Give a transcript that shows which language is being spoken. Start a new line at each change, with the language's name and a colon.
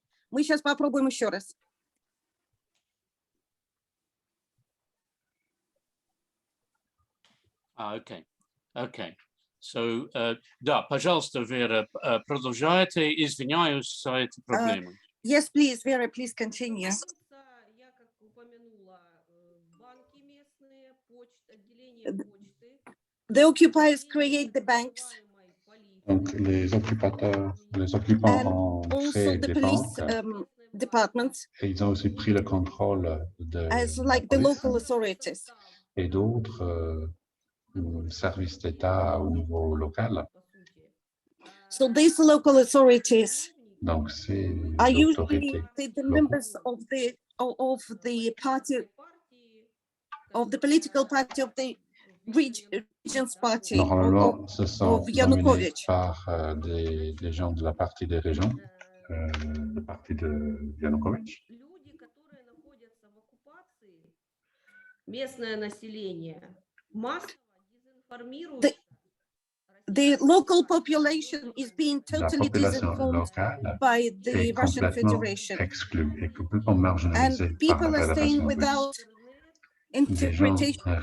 Russian: Мы сейчас попробуем еще раз.
English: Okay. Okay.
Russian: So, да, пожалуйста, Вера, продолжайте. Извиняюсь за эту проблему.
English: Yes, please, Vera, please continue.
Russian: Я как упомянула, банки местные, отделение почты.
English: The occupiers create the banks.
French: Donc, les occupants ont créé des banques.
English: Departments.
French: Et ils ont aussi pris le contrôle de
English: As like the local authorities.
French: Et d'autres services d'État au niveau local.
English: So these local authorities
French: Donc, c'est
English: are usually the members of the party, of the political party of the regions party.
French: Normalement, ce sont dominés par des gens de la partie des régions, le parti de Yanukovych.
Russian: Люди, которые находятся в оккупации, местное население, массово дезинформируется.
English: The local population is being totally disinformed by the Russian Federation. And people are staying without interpretation.